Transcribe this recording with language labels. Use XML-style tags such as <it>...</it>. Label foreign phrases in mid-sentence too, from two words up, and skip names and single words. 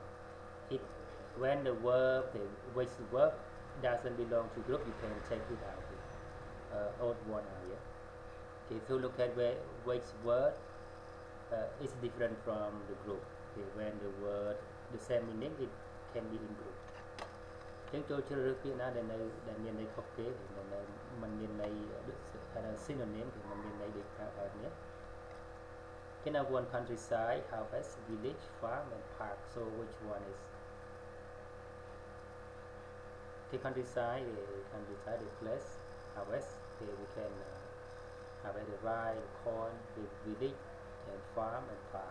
<en>It when the verb, which verb doesn't belong to group, you can take it out. Odd one out. Yeah. Okay, so look at which word is different from the group. Okay, when the word the same meaning, it can be in group.</en> <km>ចឹងចូលជ្រើសរើសពាក្យណាដែលមានន័យខុសគេដែលមិនមានន័យថា synonym គឺមិនមានន័យដូចបែបនេះ</km> <en>Can have one countryside, harvest, village, farm and park. So which one is the countryside? The place, harvest. Okay, we can harvest the rye, the corn, the village and farm and park.</en>